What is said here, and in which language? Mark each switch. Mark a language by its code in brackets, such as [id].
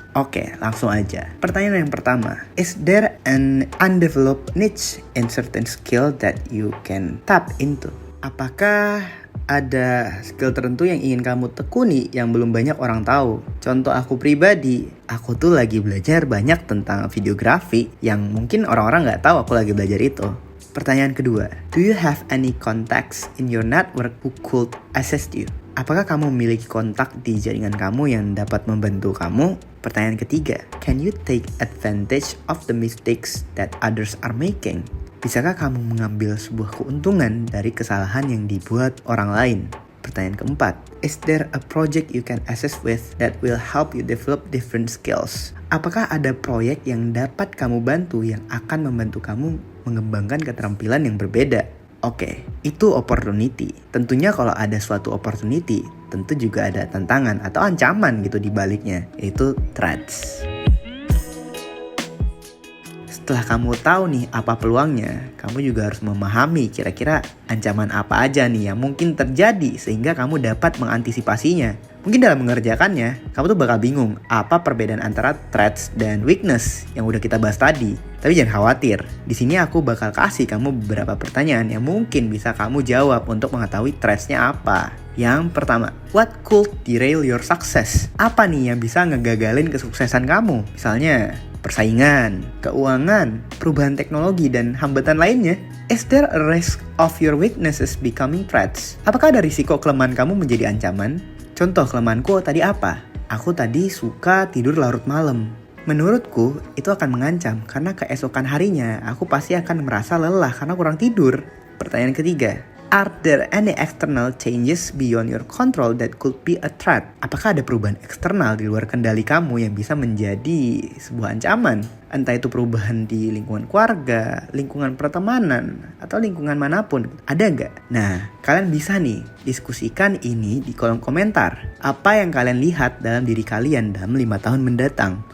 [id] Oke, langsung aja. Pertanyaan yang pertama, [en] is there an undeveloped niche in certain skill that you can tap into? [id] Apakah ada skill tertentu yang ingin kamu tekuni yang belum banyak orang tahu? Contoh aku pribadi, aku tuh lagi belajar banyak tentang videografi yang mungkin orang-orang gak tahu aku lagi belajar itu. Pertanyaan kedua, [en] do you have any contacts in your network who could assist you? [id] Apakah kamu memiliki kontak di jaringan kamu yang dapat membantu kamu? Pertanyaan ketiga, [en] can you take advantage of the mistakes that others are making? [id] Bisakah kamu mengambil sebuah keuntungan dari kesalahan yang dibuat orang lain? Pertanyaan keempat, [en] is there a project you can assist with that will help you develop different skills? [id] Apakah ada proyek yang dapat kamu bantu yang akan membantu kamu mengembangkan keterampilan yang berbeda? Oke, itu opportunity. Tentunya kalau ada suatu opportunity, tentu juga ada tantangan atau ancaman gitu di baliknya, yaitu threats. Setelah kamu tahu nih apa peluangnya, kamu juga harus memahami kira-kira ancaman apa aja nih yang mungkin terjadi sehingga kamu dapat mengantisipasinya. Mungkin dalam mengerjakannya, kamu tuh bakal bingung apa perbedaan antara threats dan weakness yang udah kita bahas tadi. Tapi jangan khawatir, di sini aku bakal kasih kamu beberapa pertanyaan yang mungkin bisa kamu jawab untuk mengetahui threats-nya apa. Yang pertama, [en] what could derail your success? [id] Apa nih yang bisa ngegagalin kesuksesan kamu? Misalnya, persaingan, keuangan, perubahan teknologi, dan hambatan lainnya. [en] Is there a risk of your weaknesses becoming threats? [id] Apakah ada risiko kelemahan kamu menjadi ancaman? Contoh kelemahanku tadi apa? Aku tadi suka tidur larut malam. Menurutku, itu akan mengancam karena keesokan harinya aku pasti akan merasa lelah karena kurang tidur. Pertanyaan ketiga, [en] are there any external changes beyond your control that could be a threat? [id] Apakah ada perubahan eksternal di luar kendali kamu yang bisa menjadi sebuah ancaman? Entah itu perubahan di lingkungan keluarga, lingkungan pertemanan, atau lingkungan manapun. Ada nggak? Nah, kalian bisa nih diskusikan ini di kolom komentar. Apa yang kalian lihat dalam diri kalian dalam 5 tahun mendatang?